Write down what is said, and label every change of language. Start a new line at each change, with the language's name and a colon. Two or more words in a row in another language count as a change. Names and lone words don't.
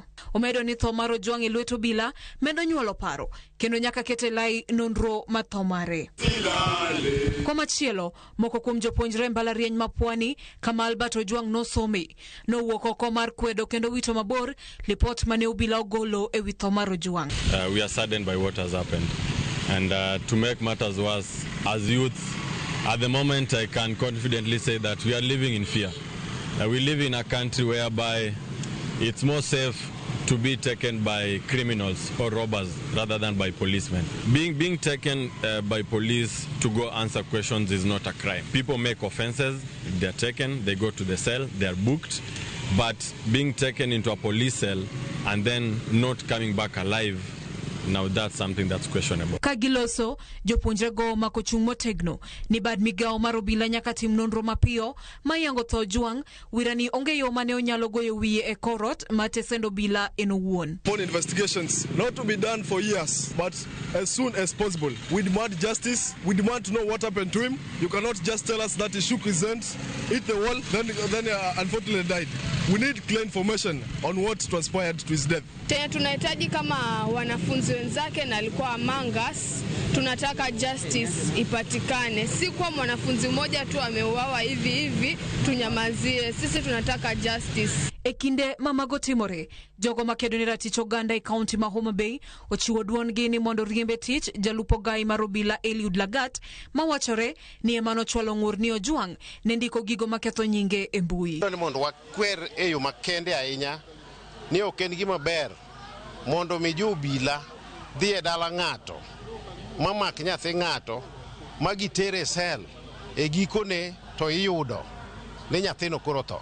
Luo (Kenya and Tanzania): Omedo ni tho mar Ojwang e lwet obila medo nyuolo paro kendo nyaka kete lai nonro ma tho mare. Kwa machielo, moko kuom jopuonjre mbalariany ma Pwani kama Albert Ojwang nosome nowuok oko mar kwedo kendo wito mabor lipot mane obila ogolo e wi tho mar Ojwang.
English: We are saddened by what has happened. And to make matters worse, as youth, at the moment I can confidently say that we are living in fear. We live in a country whereby it's more safe to be taken by criminals or robbers rather than by policemen. Being taken by police to go answer questions is not a crime. People make offenses, they're taken, they go to the cell, they're booked, but being taken into a police cell and then not coming back alive, now that's something that's questionable. Kagiloso, jopuonjre go mako chung' motegno ni bad migao mar obila nyaka tim nonro mapiyo mayango tho Ojwang. Wirani onge yo mane onyalo goyo wiye e korot ma tesend obila en owuon. Upon investigations not to be done for years, but as soon as possible. We demand justice. We demand to know what happened to him. You cannot just tell us that he shook his hand, hit the wall, then unfortunately died. We need clear information on what transpired to his death.
Swahili: Tena tunahitaji kama wanafunzi wenzake na alikuwa
English: among us,
Swahili: tunataka justice ipatikane. Si kwa mwanafunzi mmoja tu ameuawa hivi tunyamazie. Sisi tunataka justice.
Luo (Kenya and Tanzania): Ekinde mamago timore, jogo makedo ni ratich oganda e kaunti ma Homa Bay ochiwo duon gi ni mondo oriembe tich Jalup ogai mar Obila Eliud Lagat mawachore ni emano chwalo ng'ur ni Ojwang ne ndiko gigo maketho nyinge e mbui. Ni mondo wakwer e yo makende ahinya ni ok en gima ber mondo mi obila dhi e dala ng'ato mamak nyathi ng'ato magitere sel e gikone to iyudo ni nyathino koro tho.